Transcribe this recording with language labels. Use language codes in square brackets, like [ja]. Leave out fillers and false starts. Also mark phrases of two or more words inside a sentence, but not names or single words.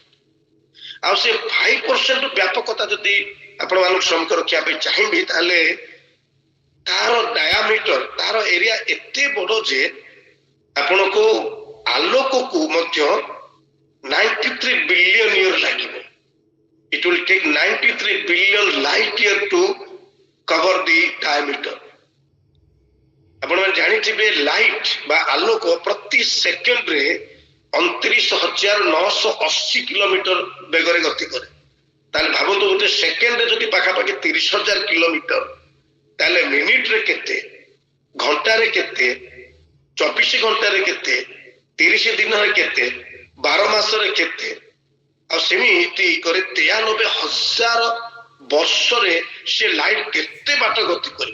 [or] ଆଉ ସେ 5% ବ୍ୟାପକତା ଯଦି ଆପଣ ମାନଙ୍କୁ ସମ୍ମୁଖ ରଖିବା ପାଇଁ ଚାହିଁବି ତାହେଲେ ତାର ଡାୟାମିଟର, ତାର ଏରିଆ ଏତେ ବଡ ଯେ ଆପଣଙ୍କୁ ଆଲୋକକୁ ମଧ୍ୟ 93 [en] billion year [or] ଲାଗିବ। [en] It will take 93 billion light year to cover the diameter। [or] ଆପଣମାନେ ଜାଣିଥିବେ ଲାଇଟ ବା ଆଲୋକ ପ୍ରତି ସେକେଣ୍ଡରେ 29,980 କିଲୋମିଟର ବେଗରେ ଗତି କରେ। ତାହେଲେ ଭାବନ୍ତୁ ଗୋଟେ ସେକେଣ୍ଡରେ ଯଦି ପାଖାପାଖି 30,000 କିଲୋମିଟର, ତାହେଲେ ମିନିଟରେ କେତେ, ଘଣ୍ଟାରେ କେତେ, 24 ଘଣ୍ଟାରେ କେତେ, 30 ଦିନରେ କେତେ, 12 ମାସରେ କେତେ, ଆଉ ସେମିତି କରି 93,000 ବର୍ଷରେ ସେ ଲାଇଟ କେତେ ବାଟ ଗତି କରିବ।